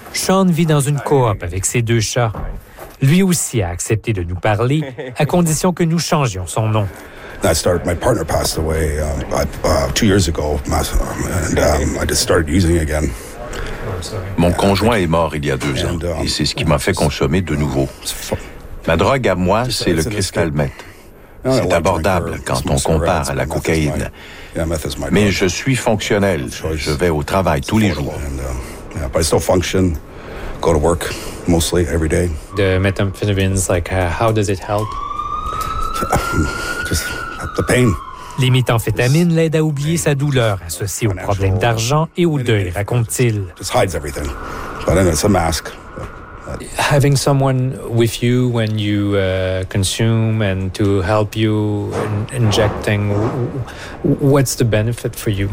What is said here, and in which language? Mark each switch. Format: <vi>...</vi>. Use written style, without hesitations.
<fr>Sean vit dans une coop avec ses deux chats. Lui aussi a accepté de nous parler, à condition que nous changions son nom.</fr> <en>My partner passed away 2 years ago, and I just started using again.</en> <fr>Mon conjoint est mort il y a 2 ans, et c'est ce qui m'a fait consommer de nouveau. Ma drogue à moi, c'est le crystal meth. C'est abordable quand on compare à la cocaïne. Mais je suis fonctionnel. Je vais au travail tous les jours.</fr> <en>But I still function. Go to work mostly every day. The methamphetamines, how does it help? Just the pain.</en> <fr>Les méthamphétamines l'aident à oublier sa douleur associée aux problèmes d'argent et au deuil, raconte-t-il.</fr> <en>Just hides everything. But then it's a mask. Having someone with you when you consume and to help you in injecting, what's the benefit for you?</en>